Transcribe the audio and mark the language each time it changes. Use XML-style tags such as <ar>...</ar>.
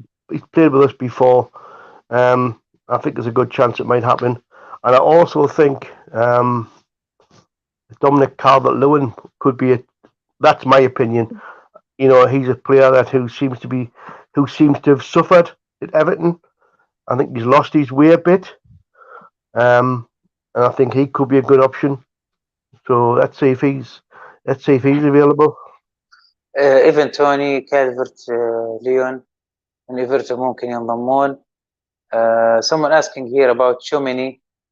<en>He's played with us before. I think there's a good chance it might happen, and I also think Dominic Calvert-Lewin could be that's my opinion. He's a player who seems to have suffered at Everton. I think he's lost his way a bit, and I think he could be a good option. So let's see if he's available.</en> <ar>ايفن توني كالفرت ليون من ايفرتون ممكن ينضمون.</ar> <en>someone asking here about Tchouameni.</en>